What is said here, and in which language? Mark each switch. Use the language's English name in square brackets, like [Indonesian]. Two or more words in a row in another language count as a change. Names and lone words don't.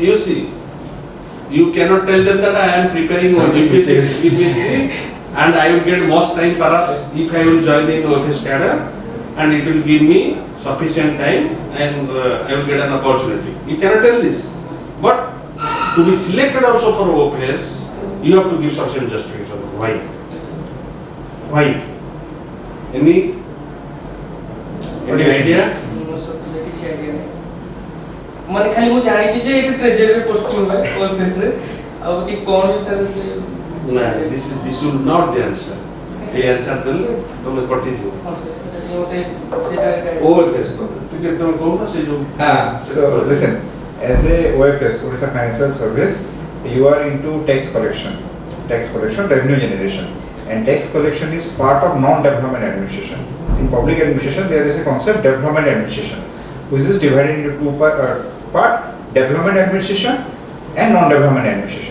[English] You see, you cannot tell them that I am preparing UPSC and I will get much time perhaps if I will join in OPS cadre, and it will give me sufficient time, and I will get an opportunity. You cannot tell this, but to be selected also for OPS, you have to give sufficient justification. Why? Why? Any idea? [Odia] କିଛି ଆଇଡିଆ ନାହିଁ ମାନେ ଖାଲି ମୁଁ ଜାଣିଛି ଯେ ଏଠି [English] treasury posting [Odia] ହୁଏ OFS ରେ ଆଉ କି କୋନ ବିଷୟରେ ସେ ନା, [English] this will not the answer. [Odia] ସେ answer ଦେଲେ ତମେ କଟି ଯିବ। OFS ତ ଟିକେ ତମେ କହୁନ ସେ ଯୋଉ [English] So listen, as a OFS, Odisha Financial Service, you are into tax collection, revenue generation, and tax collection is part of non-development administration. In public administration, there is a concept development administration, which is divided into two part: development administration and non-development administration.